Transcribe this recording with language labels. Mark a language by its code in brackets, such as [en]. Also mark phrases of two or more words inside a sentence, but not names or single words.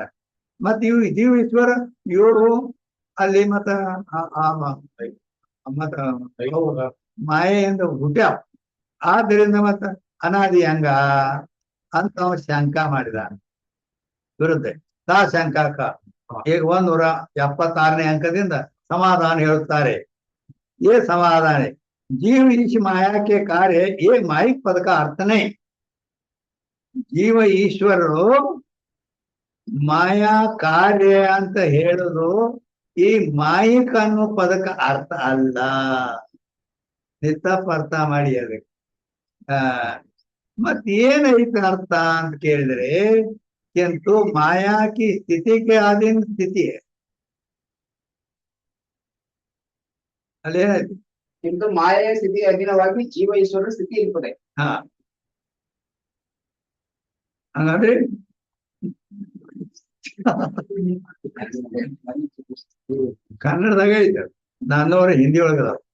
[kn] ಮತ್ತೆ ಇವು ಜೀವ ಈಶ್ವರ ಇವರು ಅಲ್ಲಿ ಮತ್ತ ಮಾಯೆಯಿಂದ ಹುಟ್ಟ್ಯಾವ, ಆದ್ದರಿಂದ ಮತ್ತ ಅನಾದಿ ಹಂಗ ಅಂತ ಅವ ಶಂಕ ಮಾಡಿದ. ವಿರುದ್ಧ ತಾ ಶಂಕಾಕ ಈಗ 176ನೇ ಅಂಕದಿಂದ समाधान ಹೇಳುತ್ತಾರೆ. [hi] ये समाधान है, जीव ईश माया के कार्य ये माइक पद का अर्थ नहीं. [kn] ಜೀವ ಈಶ್ವರರು ಮಾಯಾ ಕಾರ್ಯ ಅಂತ ಹೇಳುದು ಈ ಮಾಯಿಕ ಅನ್ನೋ ಪದಕ್ಕೆ ಅರ್ಥ ಅಲ್ಲ. ತಪ್ಪ ಅರ್ಥ ಮಾಡಿ ಅದಕ್ಕೆ. ಮತ್ ಏನೈತೆ ಅರ್ಥ ಅಂತ ಕೇಳಿದ್ರೆ [hi] किंतु माया की स्थिति के अधीन स्थिति है. [kn] ಅಲ್ಲೇ किंतु ಮಾಯೆಯ ಸ್ಥಿತಿ ಅಧೀನವಾಗಿ ಜೀವ ಈಶ್ವರನ ಸ್ಥಿತಿ ಇರ್ತದೆ. ಹಾ, ಹಂಗಾದ್ರೆ ಕನ್ನಡದಾಗ ಐತೆ, ನಾನೂರ ಹಿಂದಿ ಒಳಗದ.